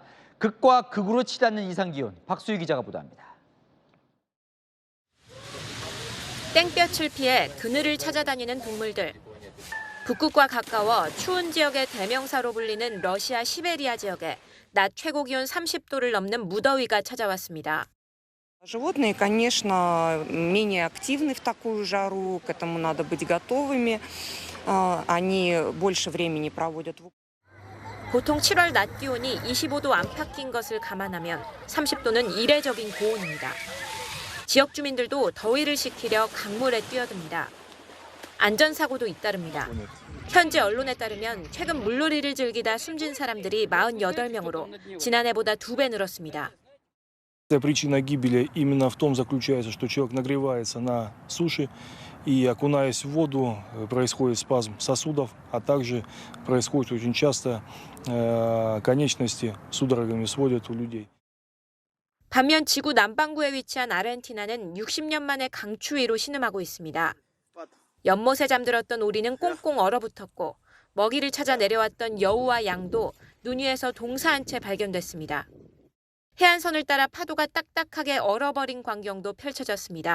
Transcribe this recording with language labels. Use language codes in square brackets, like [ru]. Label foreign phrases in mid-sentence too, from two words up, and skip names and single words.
[ko] 극과 극으로 치닫는 이상기온, 박수희 기자가 보도합니다. 땡볕을 피해 그늘을 찾아다니는 동물들. 북극과 가까워 추운 지역의 대명사로 불리는 러시아 시베리아 지역에 낮 최고 기온 30도를 넘는 무더위가 찾아왔습니다. [ru] Животные, конечно, менее активны в такую жару, к этому надо быть готовыми. Они больше времени проводят в [ko] 보통 7월 낮 기온이 25도 안팎인 것을 감안하면 30도는 이례적인 고온입니다. 지역 주민들도 더위를 식히려 강물에 뛰어듭니다. 안전사고도 잇따릅니다. 현지 언론에 따르면 최근 물놀이를 즐기다 숨진 사람들이 48명으로 지난해보다 2배 늘었습니다. [ru] Причина гибели именно в том заключается, что человек нагревается на суше и, окунаясь в воду, происходит спазм сосудов, а также происходит очень часто конечности судорогами сводят у людей. [ko] 반면 지구 남반구에 위치한 아르헨티나는 60년 만에 강추위로 신음하고 있습니다. 연못에 잠들었던 오리는 꽁꽁 얼어붙었고 먹이를 찾아 내려왔던 여우와 양도 눈 위에서 동사한 채 발견됐습니다. 해안선을 따라 파도가 딱딱하게 얼어버린 광경도 펼쳐졌습니다.